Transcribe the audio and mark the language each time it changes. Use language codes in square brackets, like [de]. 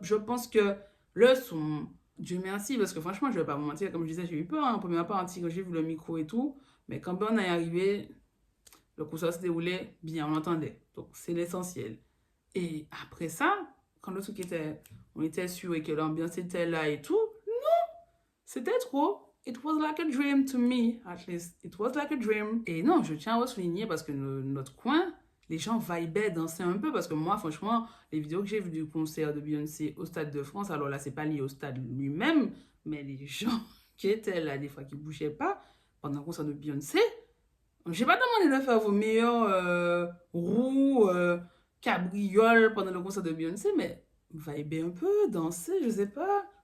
[fr] Je pense que le son, Dieu merci, parce que franchement, je vais pas vous mentir, comme je disais, j'ai eu peur, en première partie, quand j'ai vu le micro et tout. Mais quand on est arrivé, le concert se déroulait bien, on l'entendait. Donc, c'est l'essentiel. Et après ça, quand le truc était, on était sûr et que l'ambiance était là et tout, c'était trop. [en] It was like a dream to me, at least. It was like a dream. [fr] Et non, je tiens à vous souligner parce que notre coin, les gens vibaient, dansaient un peu. Parce que moi, franchement, les vidéos que j'ai vues du concert de Beyoncé au Stade de France, alors là, c'est pas lié au stade lui-même, mais les gens qui étaient là, des fois, qui bougeaient pas, pendant le concert de Beyoncé, j'ai pas demandé de faire vos meilleurs roues, cabrioles pendant le concert de Beyoncé, mais vibez un peu, danser, je sais pas.